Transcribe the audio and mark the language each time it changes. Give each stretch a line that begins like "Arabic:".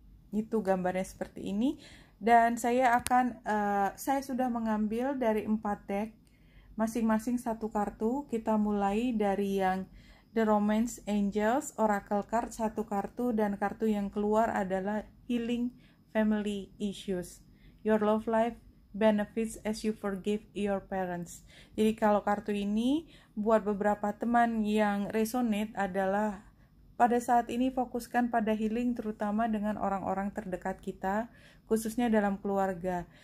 Indonesian: Itu gambarnya seperti ini. Dan saya sudah mengambil dari 4 deck, masing-masing satu kartu. Kita mulai dari yang The Romance Angels, Oracle Card, satu kartu, dan kartu yang keluar adalah Healing Family Issues.
English: Your love life benefits as you forgive your parents.
Indonesian: Jadi kalau kartu ini buat beberapa teman yang resonate adalah pada saat ini fokuskan pada healing, terutama dengan orang-orang terdekat kita, khususnya dalam keluarga.